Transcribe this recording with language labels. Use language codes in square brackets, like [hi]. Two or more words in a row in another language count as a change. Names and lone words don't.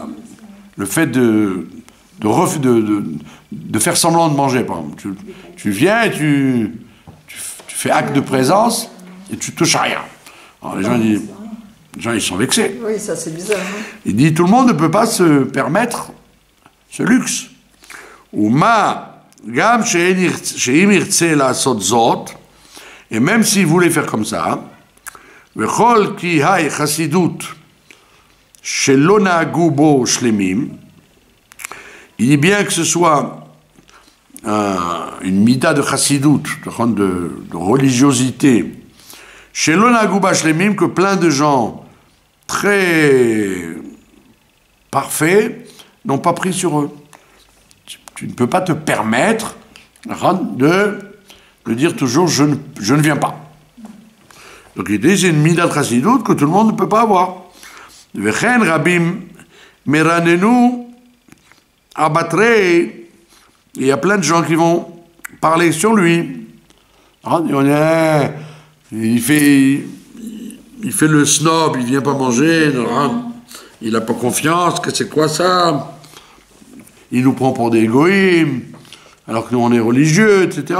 [fr] Le fait de faire semblant de manger, par exemple. Tu viens et tu fais acte de présence et tu touches à rien. Alors les gens ils sont vexés. Oui, ça c'est bizarre. Hein. Il dit tout le monde ne peut pas se permettre ce luxe. [he] ומה גם שאם ירצה לעשות זאת, [fr] et même s'il voulait faire comme ça, [he] וכל כי האי חסידות שלא נהגו בו שלמים, [fr] il dit bien que ce soit une mida de chassidut, de religiosité, [he] שלא נהגו בו שלמים, [fr] que plein de gens très parfaits n'ont pas pris sur eux. Tu ne peux pas te permettre de dire toujours je ne viens pas. Donc il dit c'est une mida de chassidut que tout le monde ne peut pas avoir. [he] וכן רבים מרננים אבתריה. [fr] Il y a plein de gens qui vont parler sur lui. Il fait le snob, il vient pas manger, il n'a pas confiance, que c'est quoi ça? Il nous prend pour des goïms, alors que nous on est religieux, etc.